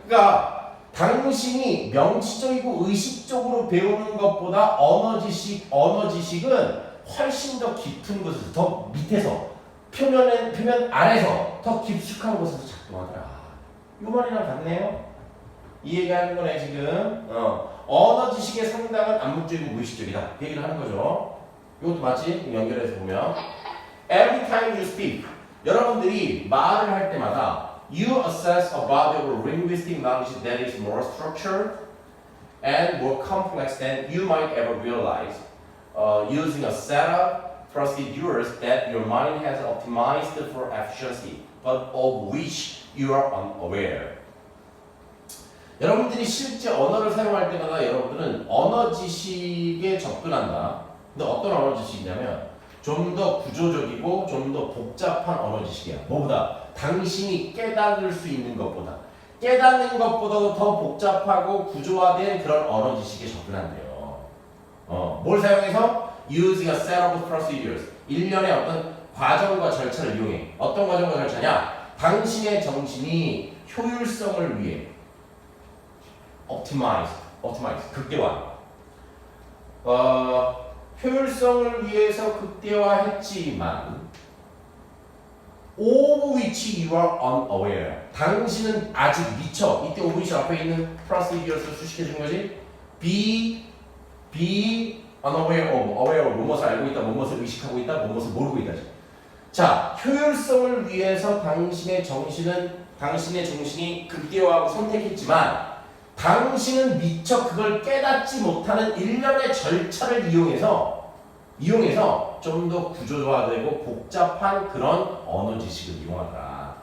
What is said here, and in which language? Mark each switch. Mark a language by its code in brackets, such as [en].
[ko] 그러니까 당신이 명시적이고 의식적으로 배우는 것보다 언어 지식은 훨씬 더 깊은 곳에서, 더 밑에서, 표면 아래서 더 깊숙한 곳에서 작동하더라. 이 말이랑 같네요. 이 얘기하는 거네 지금. 언어 지식의 상당은 암묵적이고 무의식적이다. 그 얘기를 하는 거죠. 이것도 맞지? 연결해서 보면 [en] Every time you speak, [ko] 여러분들이 말을 할 때마다 [en] you assess a body of linguistic knowledge that is more structured and more complex than you might ever realize using a set of procedures that your mind has optimized for efficiency, but of which you are unaware. [ko] 여러분들이 실제 언어를 사용할 때마다 여러분들은 언어 지식에 접근한다. 근데 어떤 언어 지식이냐면 좀 더 구조적이고 좀 더 복잡한 언어 지식이야. 뭐보다? 당신이 깨달을 수 있는 것보다. 깨닫는 것보다도 더 복잡하고 구조화된 그런 언어 지식에 접근한대요. 뭘 사용해서? [en] Using a set of procedures. [ko] 일련의 어떤 과정과 절차를 이용해. 어떤 과정과 절차냐? 당신의 정신이 효율성을 위해 optimize, 극대화. 효율성을 위해서 극대화했지만 [en] of which you are unaware. [ko] 당신은 아직 미처, 이때 of which 앞에 있는 procedures를 수식해 준 거지. be [en] be unaware of, [ko] 무엇을 알고 있다, 무엇을 의식하고 있다, 무엇을 모르고 있다. 자, 효율성을 위해서 당신의 정신이 극대화하고 선택했지만 당신은 미처 그걸 깨닫지 못하는 일련의 절차를 이용해서 좀 더 구조화되고 복잡한 그런 언어 지식을 이용하더라.